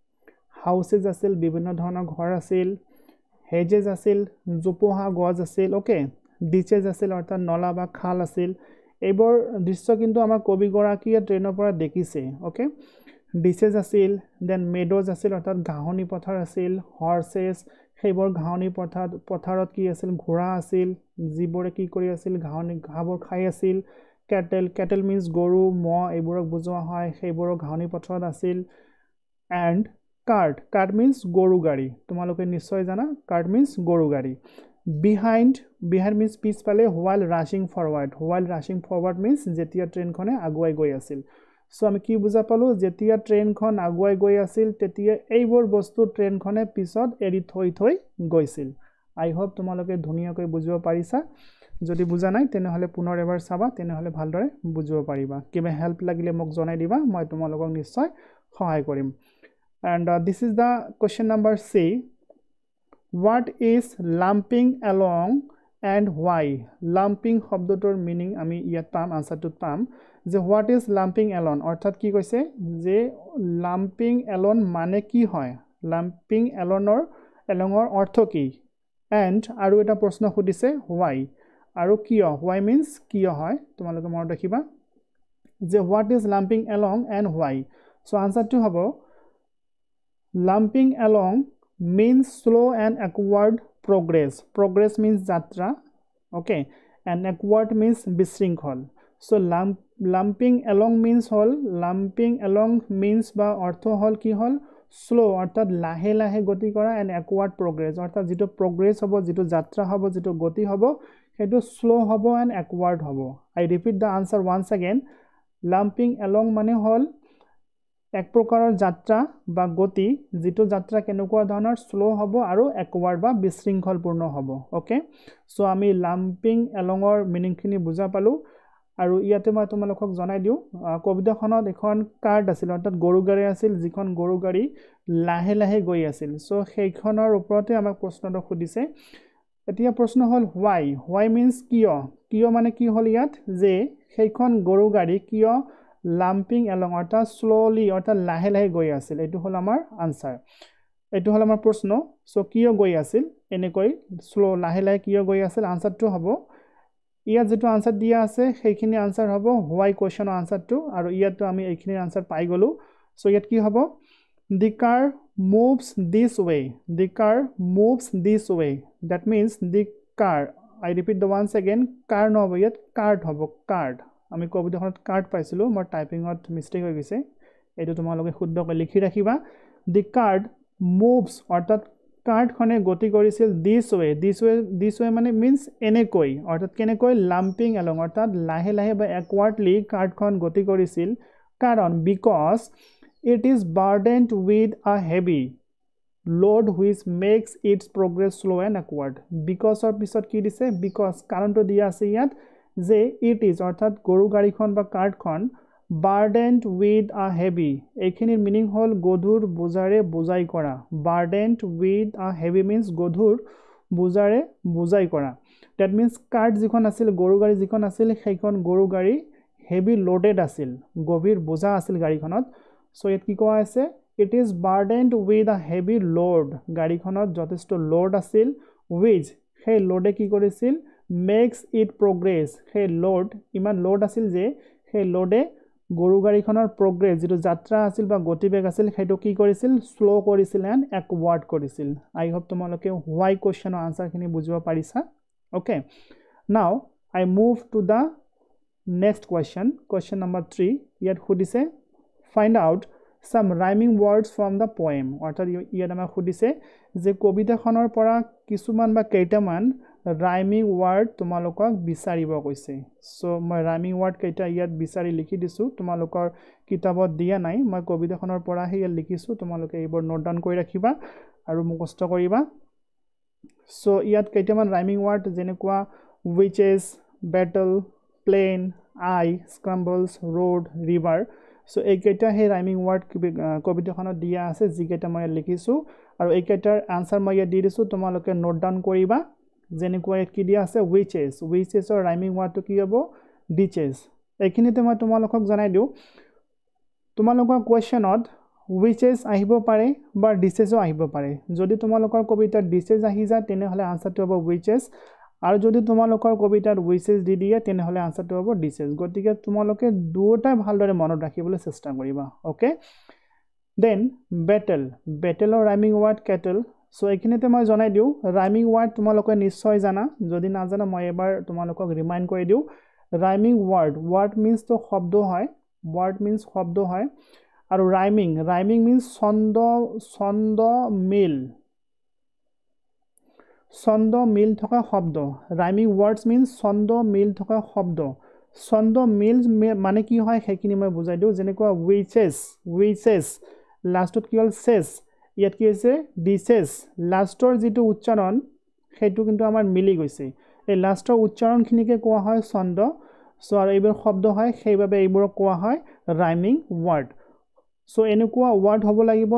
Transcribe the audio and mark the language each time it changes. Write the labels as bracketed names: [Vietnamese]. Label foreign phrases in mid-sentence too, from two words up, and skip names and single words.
[Assamese] হাউসেস আছিল বিভিন্ন ধৰণৰ ঘৰ আছিল হেজেস আছিল জোপোহা গছ আছিল [English] okay ditches [Assamese] আছিল অৰ্থাৎ নলা বা খাল আছিল এইবোৰ দৃশ্য কিন্তু আমাৰ কবি গৰাকীয়ে ট্ৰেইনৰ পৰা দেখিছে [English] okay ditches [Assamese] আছিল [English] then meadows [Assamese] আছিল অৰ্থাৎ ঘাহনি পথাৰ আছিল হৰ্সেস সেইবোৰ ঘাহনি পথাৰত কি আছিল ঘোঁৰা আছিল যিবোৰে কি কৰি আছিল ঘাহবোৰ খাই আছিল [English] cattle means [Assamese] গৰু মহ এইবোৰক বুজোৱা হয় সেইবোৰ ঘাহনি পথাৰত আছিল [English] and cart means [Assamese] গৰু গাড়ী তোমালোকে নিশ্চয় জানা [English] cart means [Assamese] গৰু গাড়ী [English] behind means [Assamese] পিছফালে [English] while rushing forward means [Assamese] যেতিয়া ট্ৰেইনখনে আগুৱাই গৈ আছিল সো আমি কি বুজা পালো যেতিয়া ট্ৰেইনখন আগুৱাই গৈ আছিল তেতিয়া এইবোৰ বস্তু ট্ৰেইনখনে পিছত এৰি থৈ গৈছিল [English] I hope [Assamese] তোমালোকে ধুনিয়াকৈ বুজিব পাৰিছা যদি বুজা নাই তেনেহলে পুনৰ এবাৰ চাবা তেনেহলে ভালদৰে বুজিব পাৰিবা কিবা হেল্প লাগিলে মোক জনাই দিবা মই তোমালোকক নিশ্চয় সহায় কৰিম [English] and this is the question number C what is lumping along and why lumping [Assamese] শব্দটোৰ মিনিং আমি ইয়াত পাম আনসাৰটোত পাম যে [English] what is lumping along [Assamese] অৰ্থাৎ কি কৈছে যে [English] lumping along [Assamese] মানে কি হয় [English] lumping alongৰ [Assamese] অৰ্থ কি and আৰু এটা প্ৰশ্ন সুধিছে why আৰু কিয় [English] why means [Assamese] কিয় হয় তোমালোকে মনত ৰাখিবা যে [English] what is lumping along and why so [Assamese] আনসাৰটো হ'ব [English] lumping along means slow and awkward progress means jatra okay and awkward means বিশৃঙ্খল so lumping along means [Assamese] বা অৰ্থ হল কি হল [English] slow [Assamese] অৰ্থাৎ লাহে লাহে গতি কৰা [English] and awkward progress [Assamese] অৰ্থাৎ যেটো [English] progress [Assamese] হ'ব যেটো যাত্ৰা হ'ব যেটো গতি হ'ব হেতু [English] slow হ'ব and awkward হ'ব I repeat the answer once again lumping [Assamese] along মানে হল এক প্ৰকাৰৰ যাত্ৰা বা গতি যেটো যাত্ৰা কেনেকুৱা ধৰণৰ স্লো হ'ব আৰু একৱাৰ্ড বা বিশৃংখলপূৰ্ণ হ'ব [English] okay so [Assamese] আমি [English] lumping along [Assamese] মিনিংখিনি বুজা পালো আৰু ইয়াতে মই তোমালোকক জনাই দিও কবিতাখনত এখন কাৰ্ড আছিল অৰ্থাৎ গৰু গাড়ী আছিল যিখন গৰু গাড়ী লাহে লাহে গৈ আছিল সো সেইখনৰ ওপৰতে আমাক প্ৰশ্নটো সুধিছে এতিয়া প্ৰশ্ন হল [English] why means [Assamese] কিয় মানে কি হল ইয়াত যে সেইখন গৰু গাড়ী কিয় [English] lumping along [Assamese] অৰ্থাৎ slowly অৰ্থাৎ লাহে লাহে গৈ আছিল এটো হল আমাৰ আনসাৰ এটো হল আমাৰ প্ৰশ্ন সো কিয় গৈ আছিল এনেকৈ স্লো লাহে লাহে কিয় গৈ আছিল আনসাৰটো হ'ব ইয়াত যেটো আনসাৰ দিয়া আছে সেইখিনি আনসাৰ হ'ব [English] why question [Assamese] আনসাৰটো আৰু ইয়াতো আমি এইখিনি আনসাৰ পাই গলো সো ইয়াত কি হ'ব [English] the car moves this way the car moves this way that means the car I repeat the once again car [Assamese] নহ'ব ইয়াত cart hobo card আমি কবিতাখনত কার্ড পাইছিলো মই [English] typing mistake [Assamese] হৈ গৈছে এটো তোমালোকে শুদ্ধকৈ লিখি ৰাখিবা [English] the card moves [Assamese] অৰ্থাৎ কাৰ্ডখনে গতি কৰিছিল [English] this way [Assamese] মানে means এনেকৈ অৰ্থাৎ কেনেকৈ [English] lumping along [Assamese] অৰ্থাৎ লাহে লাহে বা একৱাৰ্ডলি কাৰ্ডখন গতি কৰিছিল কাৰণ [English] because it is burdened with a heavy load which makes its progress slow and awkward because [Assamese] অৰ পিছত কি দিছে because কাৰণটো দিয়া আছে ইয়াত যে [English] it is [Assamese] অর্থাৎ গৰু গাড়ীখন বা কাৰ্ডখন burdened [English] with a heavy [Assamese] এইখিনিৰ মিনিং হল গধুৰ বোজাৰে বোজাই কৰা [English] burdened with a heavy means [Assamese] গধুৰ বোজাৰে বোজাই কৰা [English] that means [Assamese] কাৰ্ড যিখন আছিল গৰু গাড়ী যিখন আছিল সেইখন গৰু গাড়ী [English] heavy loaded [Assamese] আছিল গভীৰ বোজা আছিল গাড়ীখনত সো ইয়াত কি কোৱা আছে [English] it is burdened with a heavy load [Assamese] গাড়ীখনত যথেষ্ট লোড আছিল which সেই লোডে কি কৰিছিল [English] makes it progress [Assamese] সেই লোড ইমান লোড আছিল যে সেই লোডে গৰু গাড়ীখনৰ progress যেটো যাত্ৰা আছিল বা গতিবেগ আছিল হেটো কি কৰিছিল স্লো কৰিছিল [English] and awkward [Assamese] কৰিছিল [English] I hope [Assamese] তোমালোকে [English] why [Assamese] কোৱেশ্চনৰ আনসাৰ খিনি বুজিব পাৰিছা [English] okay now I move to the next question number 3 ইয়াত [Assamese] খুদিছে [English] find out some rhyming words from the poem [Assamese] অৰ্থাৎ ইয়াত আমাক খুদিছে যে কবিতাখনৰ পৰা কিছুমান বা কেইটামান [English] rhyming word [Assamese] তোমালোকক বিচাৰিব কৈছে সো মই [English] rhyming word [Assamese] কেইটা ইয়াত বিচাৰি লিখি দিছো তোমালোকৰ কিতাপত দিয়া নাই মই কবিতাখনৰ পৰা হে লিখিছো তোমালোকে এইবোৰ [English] note down [Assamese] কৰি ৰাখিবা আৰু মুখস্থ কৰিবা সো ইয়াত কেইটামান [English] rhyming word [Assamese] যেনেকুৱা [English] witches battle plain eye scrambles road river [Assamese] সো এইকেইটা হে [English] rhyming word [Assamese] কবিতাখনত দিয়া আছে যিকেইটা মই লিখিছো আৰু এইকেইটাৰ আনসাৰ মই ইয়াত দি দিছো তোমালোকে [English] note down [Assamese] কৰিবা যেনেকুৱা কি দিয়া আছে [English] witches or rhyming word to [Assamese] কি হ'ব ditches এইখিনিতে মই তোমালোকক জনাই দিও তোমালোকৰ কোৱেশ্চনত witches আহিব পাৰে বা ditches আহিব পাৰে যদি তোমালোকৰ কবিতাত ditches আহি যায় তেনে হলে আনসাৰটো হ'ব witches আৰু যদি তোমালোকৰ কবিতাত witches দি দিয়ে তেনে হলে আনসাৰটো হ'ব ditches গতিকে তোমালোকে দুটা ভালদৰে মনত ৰাখিবলৈ চেষ্টা কৰিবা [English] okay then battle or rhyming word cattle [Assamese] সো এইখিনিতে মই জনাই দিও [English] rhyming word [Assamese] তোমালোকে নিশ্চয় জানা যদি না জানা মই এবাৰ তোমালোকক ৰিমাইন্ড কৰি দিও [English] rhyming word means [Assamese] তো শব্দ হয় আৰু [English] rhyming means [Assamese] ছন্দ মিল থকা শব্দ [English] rhyming words means [Assamese] ছন্দ মিল থকা শব্দ ছন্দ মিল মানে কি হয় সেইখিনি মই বুজাই দিও যেনেকুৱা witches লাষ্টত কি হল says ইয়াত কি হৈছে ditches লাষ্টৰ যেটো উচ্চাৰণ হেতু কিন্তু আমাৰ মিলি গৈছে এই লাষ্টৰ উচ্চাৰণখিনিকে কোৱা হয় ছন্দ সো আৰু এইবোৰ শব্দ হয় সেইভাবে এইবোৰ কোৱা হয় [English] rhyming word [Assamese] সো এনেকুৱা ওয়ার্ড হ'ব লাগিব